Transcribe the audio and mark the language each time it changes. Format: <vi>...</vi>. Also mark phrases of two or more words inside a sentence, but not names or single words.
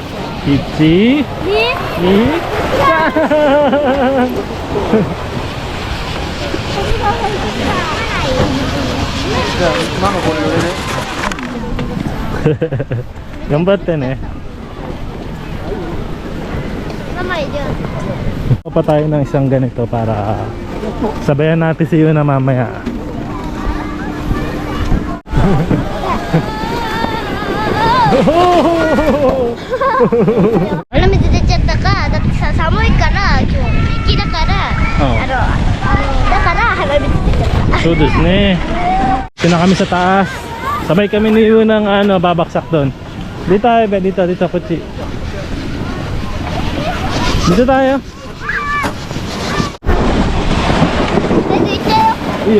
<ja>1、2、頑張ってね。ママいるよ。</ja> <tl>Pa tayo ng isang ganito para sabayan natin si Yuna mamaya. Oh!</tl> <ja>鼻水出ちゃったか、だってさ、寒いから今日雪だから、だから鼻水出ちゃった。 Soですね.</ja> <tl>Ito na kami sa taas. Sabay kami ni Yuna ng babaksak doon. Dito tayo, dito kutsi. Dito tayo.</tl> <ja>全然行っちゃうよ。</ja>